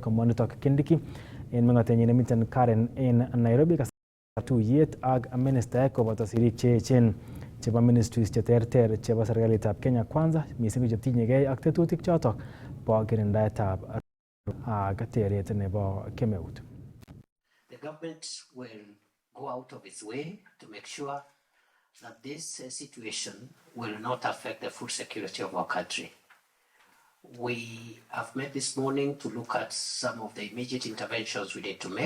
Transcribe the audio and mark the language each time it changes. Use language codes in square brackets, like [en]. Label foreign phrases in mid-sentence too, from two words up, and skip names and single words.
[kln] Komwa nitok Kindiki en meng'otenyin nemiten Karen en Nairobi kasartab tuyet ak ministaek koboto sirik cheechen chebo ministries cheterter chebo serikalitab Kenya Kwanza missing ko chetinyegei ak tetutik chotok bo kirindaetab ak teret nebo kemeut. [en] The government will go out of its way to make sure that this situation will not affect the food security of our country. We have met this morning to look at some of the immediate interventions we need to make.